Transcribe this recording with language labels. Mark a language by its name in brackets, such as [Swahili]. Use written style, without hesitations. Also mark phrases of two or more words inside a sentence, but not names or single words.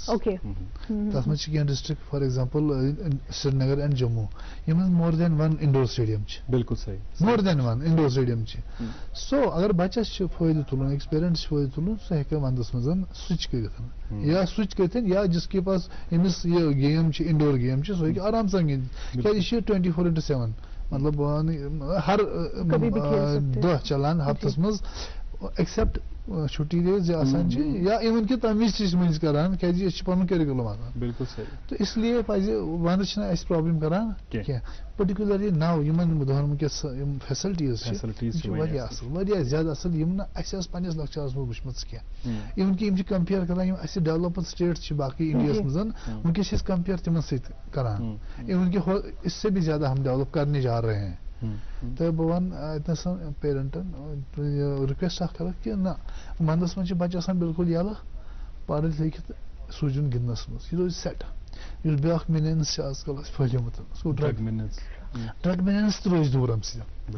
[Kashmiri] تَتھ منٛز چھِ کینٛہہ [English] district for example Srinagar and Jammu [Kashmiri] یِمن منٛز [English] more than 1 indoor stadium [Kashmiri] چھِ. بالکل صحیح, [English] more than 1 indoor stadium چھِ. [Kashmiri] سو اگر بچس چھُ فٲیدٕ تُلُن, أکِس پیرنٹس چھُ فٲیدٕ تُلُن, سُہ ہیٚکہِ ونٛدس منٛز سُچ کٔرِتھ, یا سُچ کٔرِتھ, یا جس کے پاس أمِس یہِ گیم چھِ [English] indoor game [Kashmiri] چھِ سُہ ہیٚکہِ آرام سان گِنٛدِتھ, کیٛازِ یہِ چھِ 24/7 مطلب ہر دۄہ چلان ہفتس منٛز ایکسپٹ چھُٹی ڈیز آسان چھِ, یا اِوٕن کہِ تَمہِ وِزِ چھِ أسۍ مٔنٛزۍ کران کیٛازِ أسۍ چھِ پنُن کیرِکولم آسان. بالکل صحیح. [Urdu] تو اس لیے [Kashmiri] پزِ ونٛدٕ چھِنہٕ اَسہِ پرابلم کران کینٛہہ, [English] particularly now [Kashmiri] یِمن بہٕ دپان وٕنکیٚس یِم فیسلٹیٖز چھِ واریاہ اصل, واریاہ زیادٕ اصل, یِم نہٕ اَسہِ ٲس پننِس لۄکچارس منٛز وٕچھمٕژ کینٛہہ. اِوٕن کہِ یِم چھِ کمپیر کران یِم اَسہِ [English] developed states [Kashmiri] چھِ باقٕے انڈیاہس منٛز, وٕنکیٚس چھِ أسۍ کمپیر تِمن سۭتۍ کران, اِوٕن کہِ [Urdu] اس سے بھی زیادہ ہم ڈیولپ کرنے جا رہے ہیں. [Kashmiri] تو بہٕ وَنہٕ اتنَسن پیرنٹن رِکویسٹ اکھ کرکھ کہِ نہ ونٛدس منٛز چھِ بچہِ آسان بالکل یلہٕ, پرِتھ لیکھِتھ سوٗزِن گِنٛدنس منٛز, یہِ روزِ سیٹ. یُس بیاکھ مینینس چھِ آز کل اَسہِ پھٔہلیومُت, سُہ [English] drug menace [Kashmiri] تہِ روزِ دوٗر اَمہِ سۭتۍ.